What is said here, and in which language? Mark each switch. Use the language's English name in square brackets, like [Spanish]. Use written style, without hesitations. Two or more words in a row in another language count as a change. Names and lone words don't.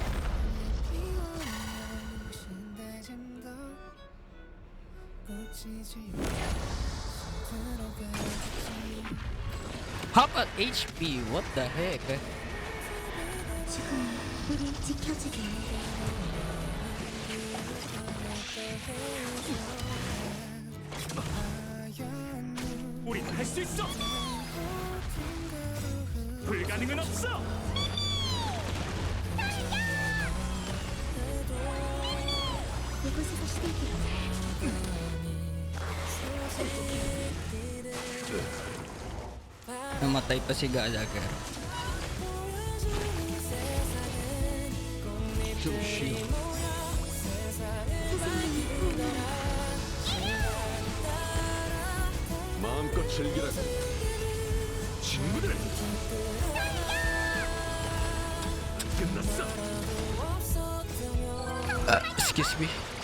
[English] How about HP? What the heck? [Korean] 지금 우리 지켜주게. 우린 할 수 있어. 불가능은 없어. 이곳에서 시작해. [Filipino] Namatay pa si Gallagher. [English] Sushi. [Korean] 마음껏 즐기라고. 친구들. 끝났어. [English] Excuse me.